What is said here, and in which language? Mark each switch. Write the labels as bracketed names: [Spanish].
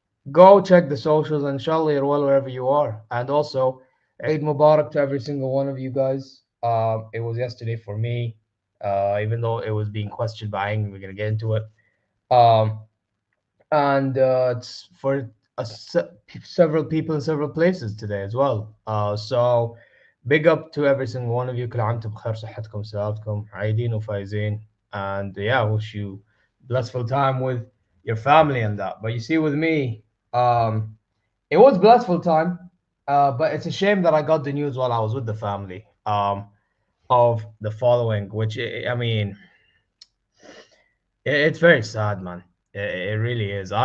[English] Go check the socials, and inshallah you're well wherever you are. And also, Eid Mubarak to every single one of you guys. It was yesterday for me, even though it was being questioned by Ang. We're gonna get into it. And it's for several people in several places today as well. So big up to every single one of you. [Arabic] كل عام بخير صحتكم سلامتكم عايدين وفايزين. [English] And yeah, wish you blissful time with your family and that. But you see, with me, it was blissful time, but it's a shame that I got the news while I was with the family, of the following, which, I mean, it's very sad, man. It really is.